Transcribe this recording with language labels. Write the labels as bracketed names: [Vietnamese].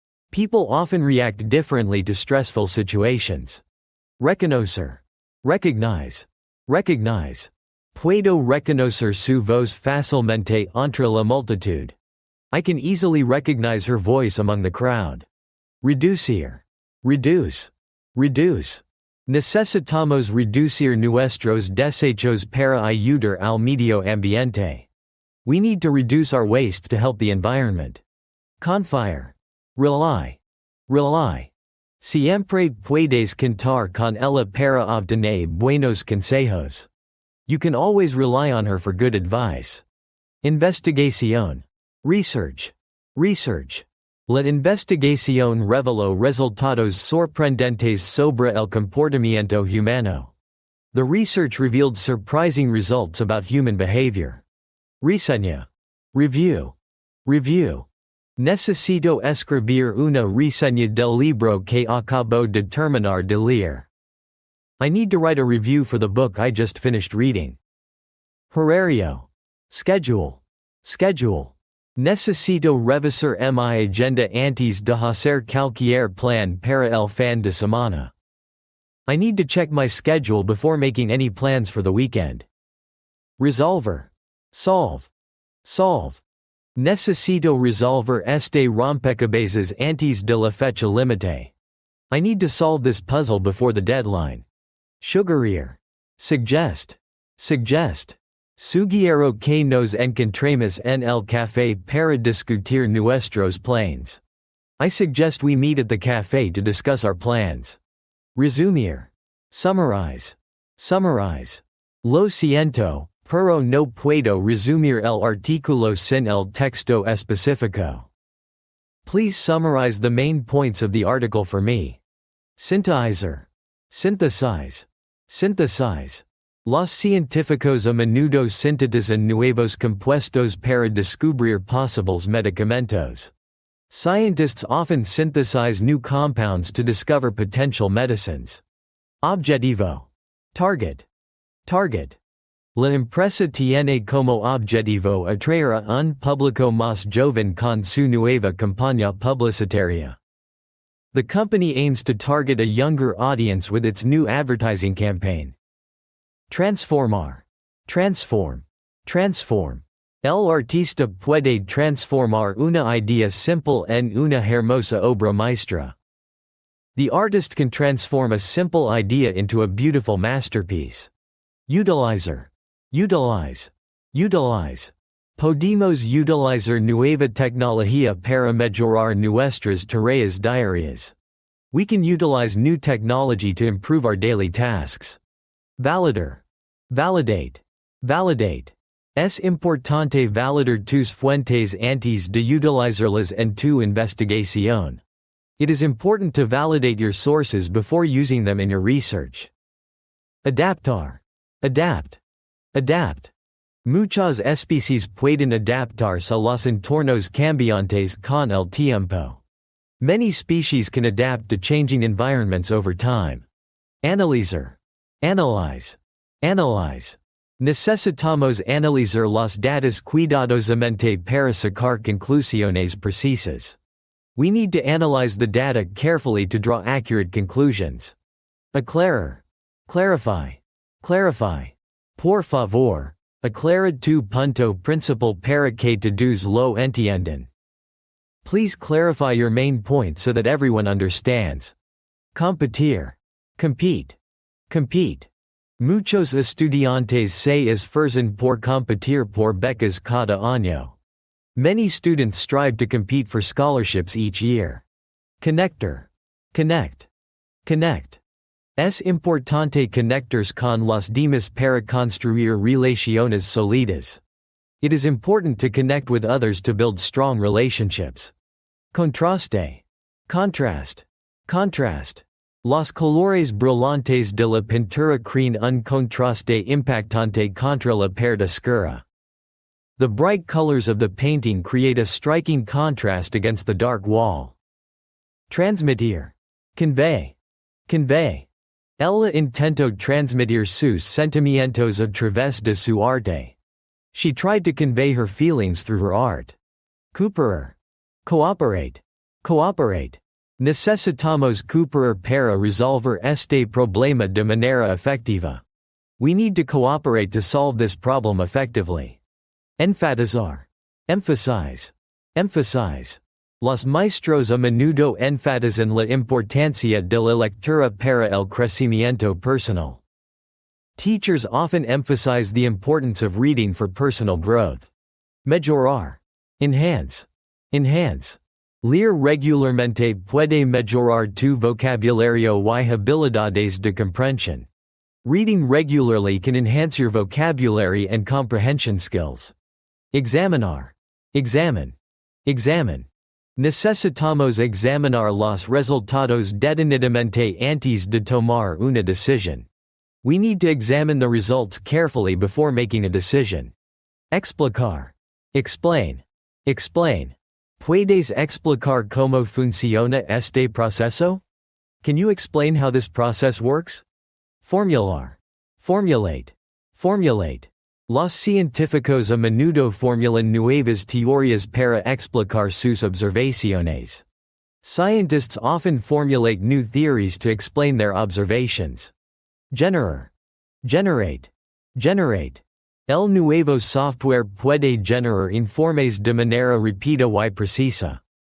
[English] People often react differently to stressful situations. Reconocer. Recognize. Recognize. [Spanish] Puedo reconocer su voz fácilmente entre la multitud. [English] I can easily recognize her voice among the crowd. Reducir. Reduce. Reduce. [Spanish] Necesitamos reducir nuestros desechos para ayudar al medio ambiente. [English] We need to reduce our waste to help the environment. Confiar. Rely. Rely. [Spanish] Siempre puedes contar con ella para obtener buenos consejos. [English] You can always rely on her for good advice. Investigación. Research. Research. [Spanish] La investigación reveló resultados sorprendentes sobre el comportamiento humano. [English] The research revealed surprising results about human behavior. Reseña. Review. Review. [Spanish] Necesito escribir una reseña del libro que acabo de terminar de leer. [English] I need to write a review for the book I just finished reading. Horario. Schedule. Schedule. [Spanish] Necesito revisar mi agenda antes de hacer cualquier plan para el fin de semana. [English] I need to check my schedule before making any plans for the weekend. Resolver. Solve. Solve. [Spanish] Necesito resolver este rompecabezas antes de la fecha límite. [English] I need to solve this puzzle before the deadline. Sugerir. Suggest. Suggest. [Spanish] Sugiero que nos encontremos en el café para discutir nuestros planes. [English] I suggest we meet at the café to discuss our plans. Resumir. Summarize. Summarize. [Spanish] Lo siento, pero no puedo resumir el artículo sin el texto específico. [English] Please summarize the main points of the article for me. Synthesizer. Synthesize. Synthesize. [Spanish] Los científicos a menudo sintetizan nuevos compuestos para descubrir posibles medicamentos. [English] Scientists often synthesize new compounds to discover potential medicines. Objetivo. Target. Target. [Spanish] La empresa tiene como objetivo atraer a un público más joven con su nueva campaña publicitaria. [English] The company aims to target a younger audience with its new advertising campaign. Transformar. Transform. Transform. [Spanish] El artista puede transformar una idea simple en una hermosa obra maestra. [English] The artist can transform a simple idea into a beautiful masterpiece. Utilizer. Utilize. Utilize. [Spanish] Podemos utilizar nueva tecnología para mejorar nuestras tareas diarias. [English] We can utilize new technology to improve our daily tasks. Validar. Validate. Validate. [Spanish] Es importante validar tus fuentes antes de utilizarlas en tu investigación. [English] It is important to validate your sources before using them in your research. Adaptar. Adapt. Adapt. [Spanish] Muchas especies pueden adaptarse a los entornos cambiantes con el tiempo. [English] Many species can adapt to changing environments over time. Analizar. Analyze. Analyze. [Spanish] Necesitamos analizar los datos cuidadosamente para sacar conclusiones precisas. [English] We need to analyze the data carefully to draw accurate conclusions. Aclarar. Clarify. Clarify. [Spanish] Por favor, aclara tu punto principal para que todos lo entiendan. [English] Please clarify your main point so that everyone understands. Competir. Compete. Compete. [Spanish] Muchos estudiantes se esfuerzan por competir por becas cada año. [English] Many students strive to compete for scholarships each year. Connector. Connect. Connect. [Spanish] Es importante conectarse con los demás para construir relaciones sólidas. [English] It is important to connect with others to build strong relationships. Contraste. Contrast. Contrast. [Spanish] Los colores brillantes de la pintura crean un contraste impactante contra la pared oscura. [English] The bright colors of the painting create a striking contrast against the dark wall. Transmitir. Convey. Convey. [Spanish] Ella intentó transmitir sus sentimientos a través de su arte. [English] She tried to convey her feelings through her art. Cooperar. Cooperate. Cooperate. [Spanish] Necesitamos cooperar para resolver este problema de manera efectiva. [English] We need to cooperate to solve this problem effectively. Enfatizar. Emphasize. Emphasize. [Spanish] Los maestros a menudo enfatizan la importancia de la lectura para el crecimiento personal. [English] Teachers often emphasize the importance of reading for personal growth. Mejorar. Enhance. Enhance. [Spanish] Leer regularmente puede mejorar tu vocabulario y habilidades de comprensión. [English] Reading regularly can enhance your vocabulary and comprehension skills. Examinar. Examine. Examine. [Spanish] Necesitamos examinar los resultados detenidamente antes de tomar una decisión. [English] We need to examine the results carefully before making a decision. Explicar. Explain. Explain. [Spanish] ¿Puedes explicar cómo funciona este proceso? [English] Can you explain how this process works? Formular. Formulate. Formulate. [Spanish] Los científicos a menudo formulan nuevas teorías para explicar sus observaciones. [English] Scientists often formulate new theories to explain their observations. Generar. Generate. Generate. [Spanish] El nuevo software puede generar informes de manera rápida y precisa.